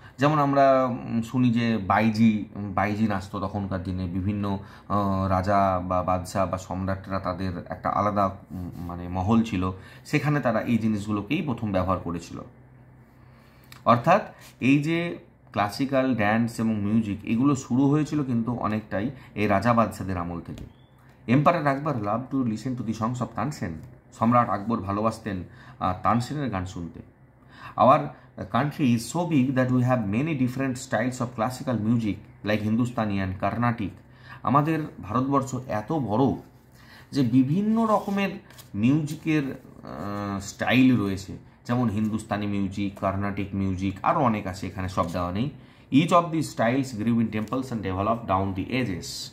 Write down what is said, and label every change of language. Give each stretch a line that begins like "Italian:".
Bangla: যেমন আমরা শুনি যে বাইজি নাচতো তখনকার দিনে, বিভিন্ন রাজা বা বাদশাহ বা সম্রাটরা তাদের একটা আলাদা মানে মহল ছিল, সেখানে তারা এই জিনিসগুলোকেই প্রথম ব্যবহার করেছিল। অর্থাৎ এই যে ক্লাসিক্যাল ড্যান্স এবং মিউজিক এগুলো শুরু হয়েছিল কিন্তু অনেকটাই এই রাজা বাদশাদের আমল থেকে।
English: empire Akbar love to listen to the songs of Tansen,
Bangla: সম্রাট আকবর ভালোবাসতেন তানসেনের গান শুনতে।
English: Our country is so big that we have many different styles of classical music like Hindustani and Carnatic.
Bangla: আমাদের ভারতবর্ষ এত বড় যে বিভিন্ন রকমের মিউজিকের স্টাইল রয়েছে, যেমন হিন্দুস্তানি মিউজিক, কার্নাটিক মিউজিক, আরও অনেক আছে, এখানে সব দেওয়া নেই।
English: Each of the styles grew in temples and develop down the ages.